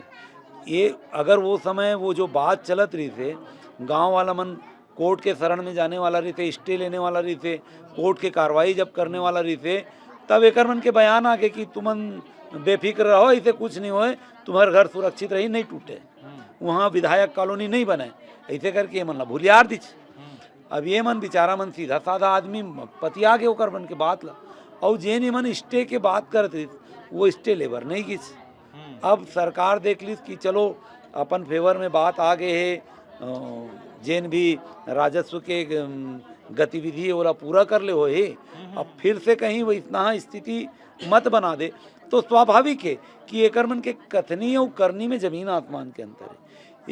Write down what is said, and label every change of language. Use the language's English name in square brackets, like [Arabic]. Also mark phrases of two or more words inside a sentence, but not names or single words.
[Chhattisgarhi] ये अगर वो समय वो जो बात चलत रही थे, गांव वाला मन कोर्ट के शरण में जाने वाला रही थे, स्टे लेने वाला रही थे, कोर्ट के कार्रवाई जब करने वाला रही थे, तब एक मन के बयान आ गए कि तुमन बेफिक्र रहो, इसे कुछ नहीं होए, तुम्हारे घर सुरक्षित रही, नहीं टूटे, वहाँ विधायक कॉलोनी नहीं बने, ऐसे करके मन ला भूलियार दीच। अब ये मन बेचारा मन सीधा साधा आदमी पतिया के ओकर बन के बात ला, और जेन मन स्टे के बात करते वो स्टे लेबर नहीं किस। अब सरकार देख ली कि चलो अपन फेवर में बात आ गए है, जेन भी राजस्व के गतिविधि वाला पूरा कर ले होए, अब फिर से कहीं वो इतना स्थिति मत बना दे, तो स्वाभाविक है कि एकर मन के कथनी और करनी में जमीन आसमान के अंतर है।